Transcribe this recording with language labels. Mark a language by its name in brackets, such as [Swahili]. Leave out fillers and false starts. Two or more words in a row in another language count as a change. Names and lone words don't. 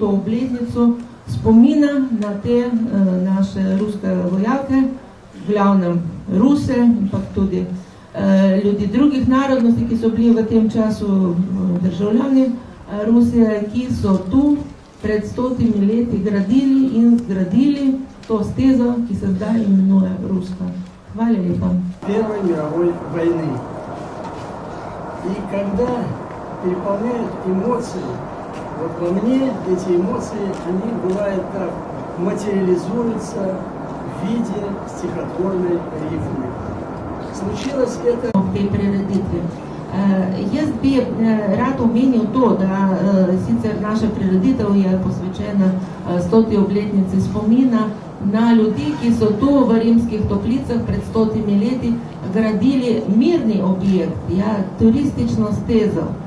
[Slovenian] obletnico spomina na te naše ruske vojake, v glavnem Ruse, ampak tudi ljudi drugih narodnosti, ki so bili v tem času državljani Rusije, ki so tu pred 100 leti gradili in zgradili to stezo, ki se zdaj imenuje Ruska. Hvala lepa. [Russian] Первой мировой войны. И когда переполняют эмоции, вот во мне эти эмоции, они бывают так, материализуются в виде стихотворной рифмы. Случилось это... [Slovenian] Jaz bi rad omenil to, da sicer naša prireditev je posvečena 100. obletnici spomina na ljudi, ki so tu v Rimskih Toplicah pred 100 leti gradili mirni objekt, turistično stezo.